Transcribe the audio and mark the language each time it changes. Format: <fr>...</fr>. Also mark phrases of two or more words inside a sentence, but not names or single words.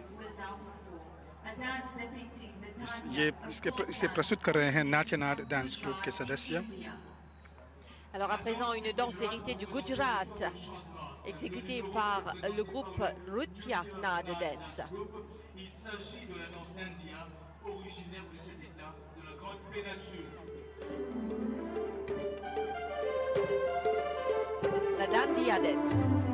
<hi>इसे प्रस्तुत कर रहे हैं नाट्यनाड डांस ग्रुप के सदस्य।</hi> <fr>Alors à présent, une danse héritée du Gujarat, exécutée par le groupe Nrutya Nad Dance. Il s'agit de la danse Dandiya, originaire de cet état de la Grande Péninsule. La Dandiya Dance.</fr>